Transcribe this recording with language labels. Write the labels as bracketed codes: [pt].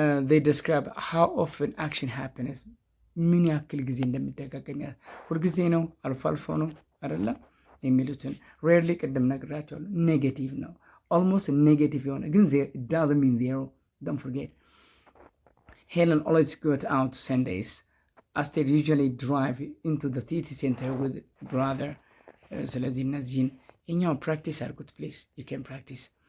[en] They describe how often action happens. [am] ምን ያክል ጊዜ እንደሚደጋገም ሁልጊዜ ነው፣ አልፎ አልፎ ነው አይደለም የሚሉትን ሬርሊ ቅድም ነግራቸዋለሁ። ኔጌቲቭ ነው፣ ኦልሞስት ኔጌቲቭ የሆነ ግን [en] doesn't mean zero. Don't forget. Helen always goes out Sundays. Aster usually drive into the city center with brother. [am] ስለዚህ እነዚህን እኛው ፕራክቲስ አድርጉት ፕሊዝ። [en] you can practice.